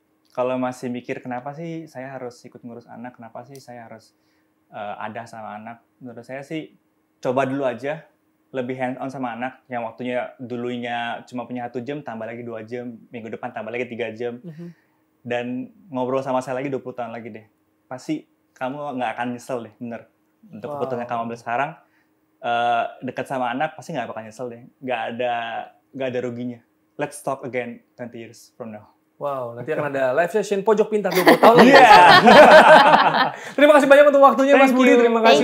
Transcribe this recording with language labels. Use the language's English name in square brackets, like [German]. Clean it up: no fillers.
[Indonesian] Kalau masih mikir kenapa sih saya harus ikut ngurus anak, kenapa sih saya harus ada sama anak, menurut saya sih coba dulu aja lebih hands on sama anak yang waktunya dulunya cuma punya 1 jam tambah lagi 2 jam, minggu depan tambah lagi 3 jam, dan ngobrol sama saya lagi 20 tahun lagi deh, pasti kamu nggak akan nyesel deh, bener. Untuk keputusan yang kamu ambil sekarang, dekat sama anak pasti nggak bakal nyesel deh, nggak ada ruginya. [English] Let's talk again 20 years from now. [Indonesian] Wow, nanti akan ada live session Pojok Pintar 20 tahun lagi. Iya. Terima kasih banyak untuk waktunya Mas Budi, terima kasih